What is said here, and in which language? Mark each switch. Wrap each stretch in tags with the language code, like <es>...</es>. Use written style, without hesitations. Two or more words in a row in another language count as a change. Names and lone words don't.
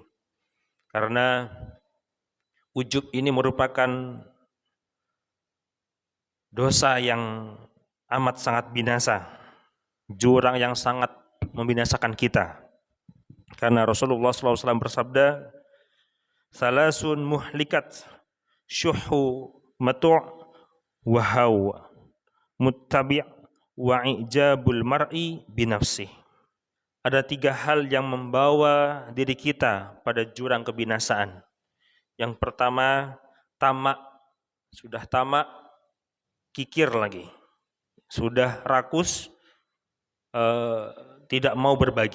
<id>Karena ujub ini merupakan dosa yang amat sangat binasa, jurang yang sangat membinasakan kita. Karena Rasulullah SAW bersabda,</id> <ar>ثلاث مهلكات شح مطاع وهوى متبع وإعجاب المرء بنفسه.</ar> <id>Ada 3 hal yang membawa diri kita pada jurang kebinasaan. Yang pertama, tamak. Sudah tamak, kikir lagi. Sudah rakus, tidak mau berbagi.</id>